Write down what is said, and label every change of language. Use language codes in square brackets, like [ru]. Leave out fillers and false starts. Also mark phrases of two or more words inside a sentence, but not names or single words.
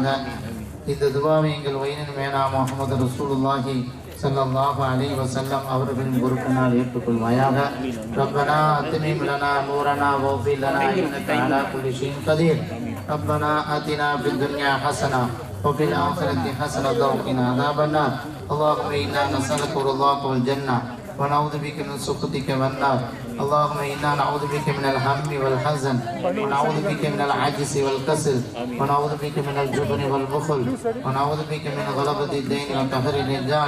[ta] இந்த துவாவை எங்கள் வயனின் மேனா முஹம்மது ரசூலுல்லாஹி [ar] صلى الله عليه وسلم [ta] அவர்களின் பொறுப்பினால் ஏற்றுக்கொள்வாயாக. [ar] ربنا أتمم لنا نورنا واغفر لنا إنك على كل شيء قدير. ربنا آتنا في الدنيا حسنة وفي الآخرة حسنة وقنا عذاب النار. اللهم إنا نسألك رضاك والجنة ونعوذ بك من سخطك والنار. اللهم إنا نعوذ بك من الهم والحزن ونعوذ بك من العجز والكسل ونعوذ بك من الجبن والبخل ونعوذ بك من غلبة الدين وقهر الرجال.